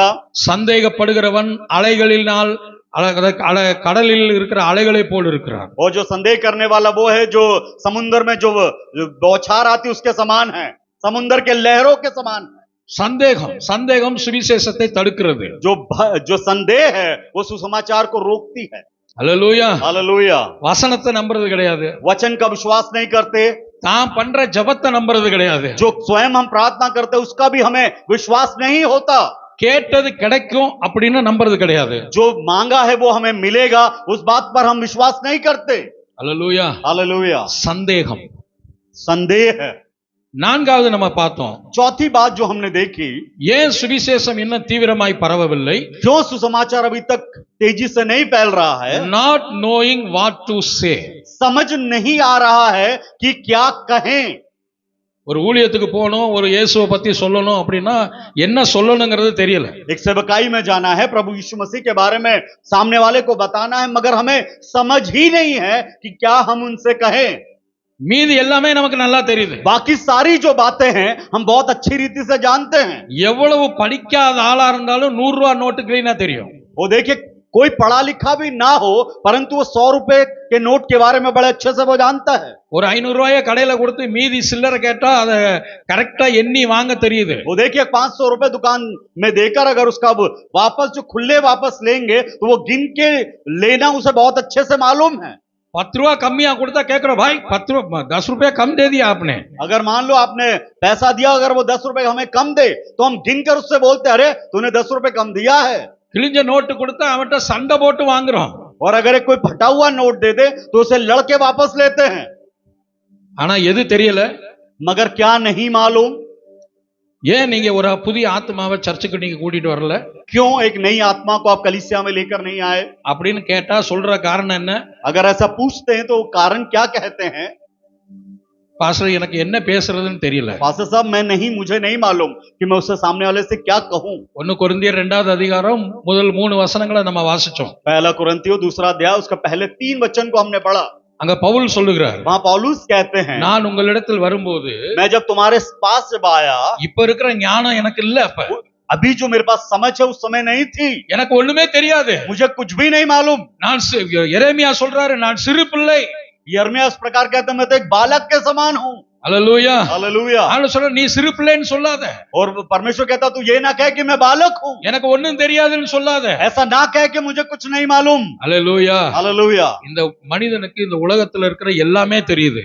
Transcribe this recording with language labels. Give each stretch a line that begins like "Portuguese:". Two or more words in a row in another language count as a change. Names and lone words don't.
Tamil: சந்தேகப்படுகிறவன் அலைகளினால் கடலில் இருக்கிற அலைகளை போல் இருக்கிறான்.
Hindi: और जो संदेह करने वाला वो है जो समुद्र में जो बौछार आती उसके समान है, समुद्र के लहरों के समान है।
Tamil: சந்தேகம் சுவிசேஷத்தை தடுக்கிறது.
Hindi: जो संदेह है वो सुसमाचार को रोकती है।
Tamil: அல்லேலூயா.
Hindi: हालेलुया।
Tamil: வசனத்தை நம்புறது கிடையாது,
Hindi: वचन का विश्वास नहीं करते,
Tamil: தான் பண்ற ஜெபத்தை நம்புறது கிடையாது,
Hindi: जो स्वयं हम प्रार्थना करते उसका भी हमें विश्वास नहीं होता,
Tamil: கேட்டது கிடைக்கும் அப்படின்னு நம்புறது கிடையாது,
Hindi: जो मांगा है वो हमें मिलेगा उस बात पर हम विश्वास नहीं करते।
Tamil: அல்லேலூயா.
Hindi: हालेलुया।
Tamil: சந்தேகம்.
Hindi: संदेह है।
Tamil: நான்காவது நம்ம பார்த்தோம்,
Hindi: चौथी बात जो हमने देखी,
Tamil: ஏன் சுவிசேஷம் இன்னும் தீவிரமாய் பரவவில்லை?
Hindi: क्यों सुसमाचार अभी तक तेजी से नहीं फैल रहा है?
English: not knowing what to say.
Hindi: समझ नहीं आ रहा है कि क्या कहें।
Tamil: ஒரு ஊழியத்துக்கு போகணும், ஒரு இயேசுவை பத்தி சொல்லணும் அப்படின்னா என்ன சொல்லணுங்கிறது தெரியல.
Hindi: एक सेवकाई में जाना है, प्रभु यीशु मसीह के बारे में सामने वाले को बताना है, मगर हमें समझ ही नहीं है कि क्या हम उनसे कहें।
Tamil: மீதி எல்லாமே நமக்கு நல்லா தெரியுது.
Hindi: बाकी सारी जो बातें हैं हम बहुत अच्छी रीति से जानते हैं।
Tamil: எவ்வளவு படிக்காத ஆளா இருந்தாலும் 100 ரூபா நோட்டு கிளீனா தெரியும்.
Hindi: वो देखिए कोई पढ़ा लिखा भी ना हो परंतु वो 100 रुपए के नोट के बारे में बड़े अच्छे से वो जानता है।
Tamil: ஒரு 500 ரூபாயை கடையில கொடுத்து மீதி சில்லறை கேட்டா அதை கரெக்டா எண்ணி வாங்க தெரியுது.
Hindi: वो देखिए 500 रुपए दुकान में देकर अगर उसका वापस जो खुले वापस लेंगे तो वो गिन के लेना उसे बहुत अच्छे से मालूम है।
Tamil: 10 ரூபா கம்மியா கொடுத்தா கேக்குற
Hindi: भाई 10 रुपया कम दे दिया आपने. अगर मान लो आपने पैसा दिया, अगर वो 10 रुपए हमें कम दे तो हम गिन कर उससे बोलते अरे तूने 10 रुपए कम दिया है।
Tamil: கிழிஞ்ச நோட்டு கொடுத்தா அவன்கிட்ட சண்டை போட்டு வாங்குறோம்.
Hindi: और अगर एक कोई फटा हुआ नोट दे दे तो उसे लड़के वापस लेते हैं।
Tamil: ஆனா எது தெரியல?
Hindi: मगर क्या नहीं मालूम,
Tamil: ஏன் நீங்க ஒரு புதிய ஆத்மாவை சர்ச்சுக்கு நீங்க கூட்டிட்டு வரல
Hindi: क्यों एक नई आत्मा को आप कलीसिया में लेकर नहीं आए?
Tamil: அப்படின்னு கேட்டா சொல்ற காரணம் என்ன?
Hindi: अगर ऐसा पूछते हैं तो कारण क्या कहते हैं?
Tamil: பாஸ்டர் எனக்கு என்ன பேசுறதுன்னு தெரியல.
Hindi: पास्टर साहब मुझे नहीं मालूम कि मैं उससे सामने वाले से क्या कहूं।
Tamil: 1 கொரிந்தியர் 2வது அதிகாரம் முதல் 3 வசனங்களை நம்ம வாசிச்சோம்.
Hindi: पहला कुरिन्थियों 2 अध्याय उसका पहले 3 वचन को हमने पढ़ा।
Tamil: அங்க பவுல் சொல்லுகிறார்,
Hindi: वहां पौलुस कहते हैं,
Tamil: நான் உங்களிடத்தில் வரும்போது
Hindi: मैं जब तुम्हारे पास जब आया,
Tamil: இப்ப இருக்கிற ஞானம் எனக்கு இல்ல. அப்ப
Hindi: अभी जो मेरे पास समझ है उस समय नहीं थी,
Tamil: எனக்கு ஒண்ணுமே தெரியாது.
Hindi: मुझे कुछ भी नहीं मालूम।
Tamil: நான் எரேமியா சொல்றாரு, நான் சிறு பிள்ளை.
Hindi: यिर्मयाह इस प्रकार कहते हैं, मैं तो एक बालक के समान हूं।
Tamil: அல்லேலூயா.
Hindi: हालेलुया।
Tamil: ஆண்டவர் சொல்ற, நீ சிறு பிள்ளைன்னு சொல்லாத.
Hindi: और परमेश्वर कहता तू ये ना कह कि मैं बालक हूं,
Tamil: எனக்கு ஒண்ணும் தெரியாதுன்னு சொல்லாத.
Hindi: ऐसा ना कह कि मुझे कुछ नहीं मालूम।
Tamil: அல்லேலூயா.
Hindi: हालेलुया।
Tamil: இந்த மனிதனுக்கு இந்த உலகத்துல இருக்கிற எல்லாமே தெரியுது.